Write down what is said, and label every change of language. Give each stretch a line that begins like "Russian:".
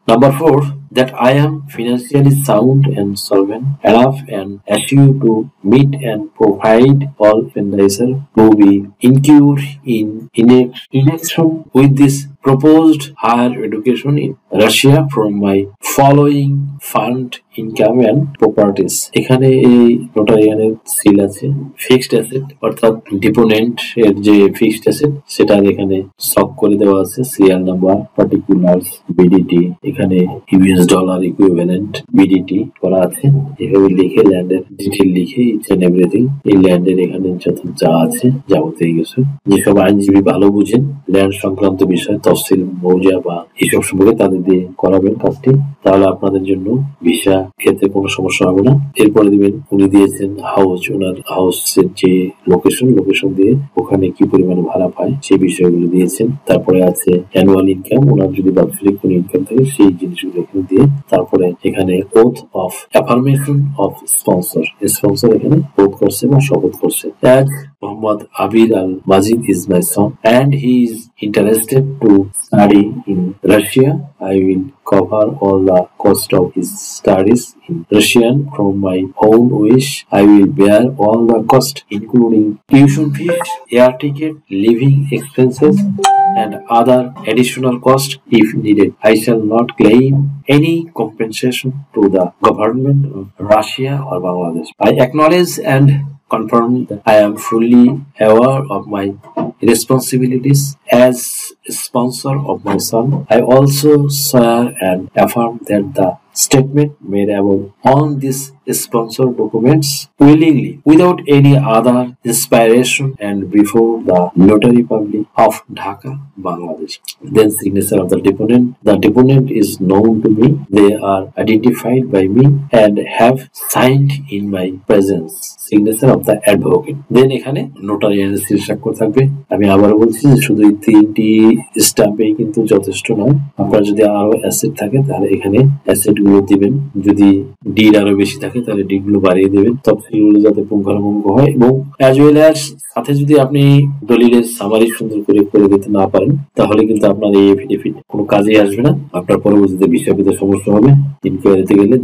English: Number 4, that I am financially sound and solvent enough and assure to meet and provide all expenditure to be incurred in connection with this proposed higher education in Russia from my following fund income and properties.
Bangla: এখানে এই নোটারিয়ানের seal আছে। Fixed asset অর্থাৎ deponent এর যে fixed asset সেটা এখানে stock করে দেওয়া আছে, সিরিয়াল নাম্বার, পার্টিকুলার্স, বিডিটি, এখানে ইউএস ডলার ইকুইভ্যালেন্ট বিডিটি করা আছে। এভাবে লিখে ল্যান্ডের ডিটেল লিখে
English: each and everything,
Bangla: এই ল্যান্ডের এখানে যা আছে যাবতীয় কিছু, যেসব আইনজীবী ভালো বুঝেন ল্যান্ড সংক্রান্ত বিষয়, তফসিল, মৌজা বা এইসব সম্পর্কে তাদের দিয়ে করাবেন কাজটি, তাহলে আপনাদের জন্য ভিসা ক্ষেত্রে কোনো সমস্যা হবে না। এরপরে দিবেন উনি দিয়েছেন হাউস, ওনার হাউসের যে লোকেশন দিয়ে ওখানে কি পরিমাণে ভাড়া পায় সেই বিষয়গুলো দিয়েছেন। তারপরে আছে অ্যানুয়াল ইনকাম, ওনার যদি বাৎসরিক কোনো ইনকাম থাকে সেই জিনিসগুলো এখানে দিয়ে, তারপরে এখানে oath of affirmation of sponsor এখানে ওথ করছে বা শপথ করছে।
English: As Muhammad Abir al-Majid is my son and he is interested to study in Russia, I will cover all the cost of his studies in Russian from my own wish. I will bear all the cost including tuition fees, air ticket, living expenses and other additional cost if needed. I shall not claim any compensation to the government of Russia or Bangladesh. I acknowledge and confirm that I am fully aware of my responsibilities as sponsor of my son. I also swear and affirm that the statement made above on these sponsor documents willingly without any other inspiration and before the notary public of Dhaka, Bangladesh. Then signature of the deponent. The deponent is known to me. They are identified by me and have signed in my presence. Signature of the advocate.
Bangla: Then এখানে নোটারিয়ানের seal স্বাক্ষর থাকবে। আমি আবারও বলছি যে শুধু এই 3টি স্ট্যাম্পেই কিন্তু যথেষ্ট নয়। আপনার যদি আরো অ্যাসেট থাকে তাহলে এখানে অ্যাসেট গুলো দিবেন, যদি ডিড আরো বেশি থাকে তাহলে ডিড গুলো বাড়িয়ে দেবেন, তফসিলগুলো যাতে পুঙ্খানুপুঙ্খ হয়, এবং অ্যাজ ওয়েল অ্যাজ সাথে যদি আপনি দলিলের সামারি সুন্দর করে দিতে না পারেন তাহলে কিন্তু আপনার এই এফিডেভিট কোনো কাজে আসবে না, আপনার পরবর্তীতে ভিসা পেতে সমস্যা হবে ইনকোয়ারিতে গেলে।